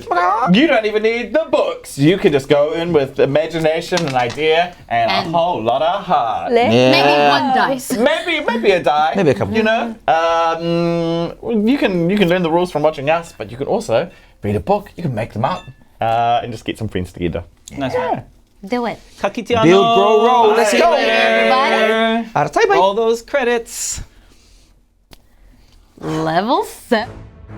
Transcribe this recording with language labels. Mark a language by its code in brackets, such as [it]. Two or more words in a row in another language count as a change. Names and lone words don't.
[en] You don't even need the books. You can just go in with imagination, an idea, and a whole lot of heart. Maybe 1 dice. Maybe a die. Maybe a couple. You know, you can learn the rules from watching us, but you can also read a book. You can make them up and just get some friends together. nice one. Do it. [mi] Ka kite anō. [en] Build, grow, roll. Let's See go. you later. All right, bye. All those credits. Level 7.